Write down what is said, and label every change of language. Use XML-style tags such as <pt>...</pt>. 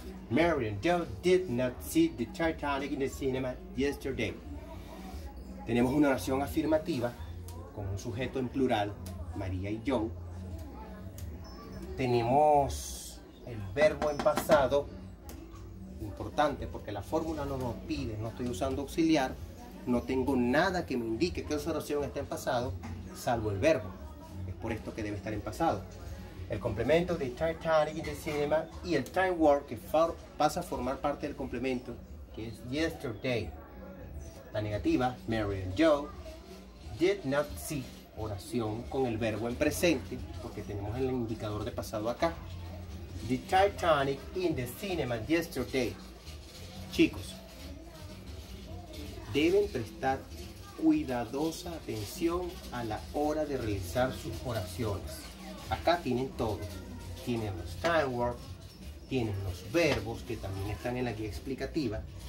<en>Mary and Joe did not see the Titanic in the cinema yesterday.</en> <es>Tenemos una oración afirmativa con un sujeto en plural, María y Joe. Tenemos el verbo en pasado, importante porque la fórmula no nos pide, no estoy usando auxiliar, no tengo nada que me indique que esa oración está en pasado, salvo el verbo. Es por esto que debe estar en pasado. El complemento de Titanic</es> <en>in the cinema</en> <es>y el time word que pasa a formar parte del complemento, que es yesterday. La negativa,</es> <en>Mary and Joe did not see,</en> <es>oración con el verbo en presente, porque tenemos el indicador de pasado acá.</es> <en>The Titanic in the cinema yesterday.</en> <es>Chicos, deben prestar cuidadosa atención a la hora de realizar sus oraciones. Acá tienen todo. Tienen los time words, tienen los verbos que también están en la guía explicativa.</es>